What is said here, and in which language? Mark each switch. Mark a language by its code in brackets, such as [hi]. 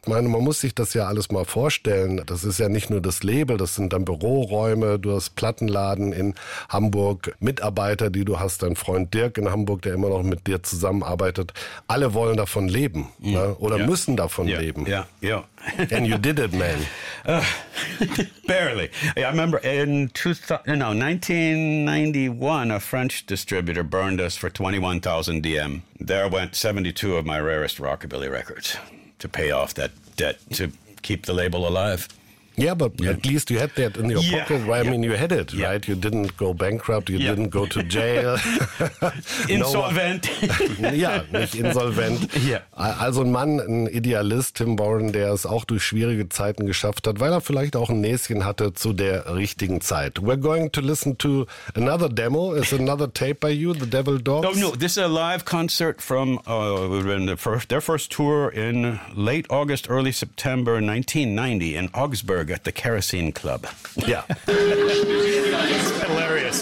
[de] Ich meine, man muss sich das ja alles mal vorstellen. Das ist ja nicht nur das Label, das sind dann Büroräume, du hast Plattenladen in Hamburg, Mitarbeiter, die du hast, dein Freund Dirk in Hamburg, der immer noch mit dir zusammenarbeitet. Alle wollen davon leben oder müssen davon leben. Ja, ja. [en] And you did it, man. Barely. I remember in 1991, a French distributor burned us for 21,000 DM. There went 72 of my rarest rockabilly records to pay off that debt to keep the label alive. Yeah, but at least you had that in your pocket. Well, I mean, you had it, right? You didn't go bankrupt. You didn't go to jail. Insolvent. [de] nicht insolvent. [en] Yeah. [de] Also ein Mann, ein Idealist, Tim Warren, der es auch durch schwierige Zeiten geschafft hat, weil er vielleicht auch ein Näschen hatte zu der richtigen Zeit. [en] We're going to listen to another demo. It's another tape by you, The Devil Dogs. No, this is a live concert from their first tour in late August, early September 1990 in Augsburg. At the Kerosene Club. Yeah. It's hilarious.